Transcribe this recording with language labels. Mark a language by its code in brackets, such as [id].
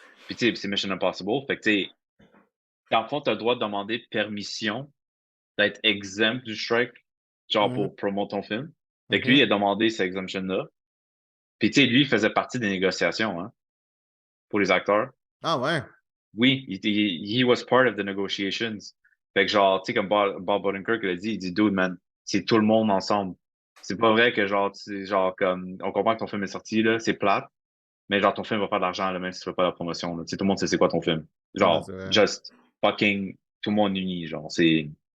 [fr] Puis tu sais, c'est Mission Impossible. Fait que tu sais, dans le fond, t'as le droit de demander permission d'être exempt du strike, genre Mhm, pour promouvoir ton film. Fait que lui, il mhm. a demandé cette exemption-là. Puis tu sais, lui, il faisait partie des négociations, hein, pour les acteurs. Ah ouais? [en] Oui, he was part of the negotiations. [fr] Fait que genre, tu sais, comme Bob Odenkirk l'a dit, il dit, dude, man, c'est tout le monde ensemble. C'est pas vrai que genre, genre, comme, on comprend que ton film est sorti, là, c'est plate, mais genre, ton film va faire de l'argent, là, même si tu fais pas la promotion, là. Tu sais, tout le monde sait c'est quoi ton film. Ouais, Genre, c'est vrai. [en] just fucking, [fr] tout le monde uni, genre, c'est.